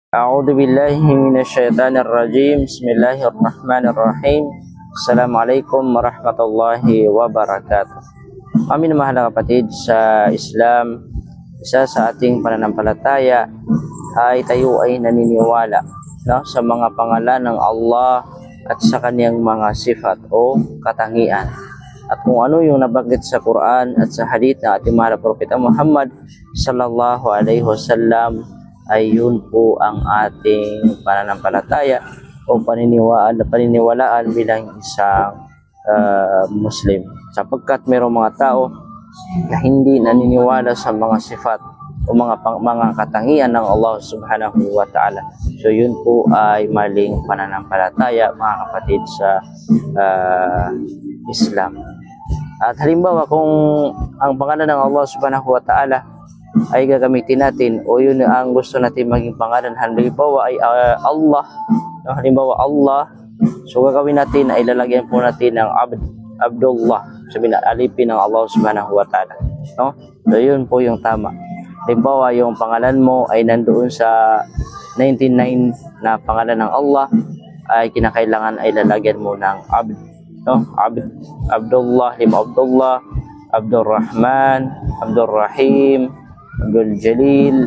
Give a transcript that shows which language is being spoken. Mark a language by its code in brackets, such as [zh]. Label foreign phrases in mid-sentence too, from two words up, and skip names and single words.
[ar] أعوذ بالله من الشيطان الرجيم. بسم الله الرحمن الرحيم. السلام عليكم ورحمة الله وبركاته. [tl] Amin, mahal na kapatid sa Islam, isa sa ating pananampalataya ay tayo ay naniniwala sa mga pangalan ng Allah at sa kaniyang mga sifat o katangian. At kung ano yung nabanggit sa Quran at sa hadith ng ating mahal na Propeta Muhammad [ar] صلى الله عليه وسلم, [tl] ay yun po ang ating pananampalataya o paniniwalaan bilang isang Muslim. Sapagkat mayroong mga tao na hindi naniniwala sa mga sifat o mga katangian ng Allah [ar] سبحانه وتعالى. [tl] So yun po ay maling pananampalataya, mga kapatid sa Islam. At halimbawa kung ang pangalan ng Allah [ar] سبحانه وتعالى [tl] ay gagamitin natin o yun ang gusto natin maging pangalan, halimbawa ay Allah, halimbawa Allah, so gagawin natin ay ilalagyan po natin ng Abdullah, sabihin na alipin ng Allah [ar] سبحانه وتعالى, [tl] no? So yun po yung tama. Halimbawa yung pangalan mo ay nandoon sa 99 na pangalan ng Allah, ay kinakailangan ay lalagyan mo ng Abdullah, Abdullah, Abdurrahman, Abdurrahim, Abdul Jalil.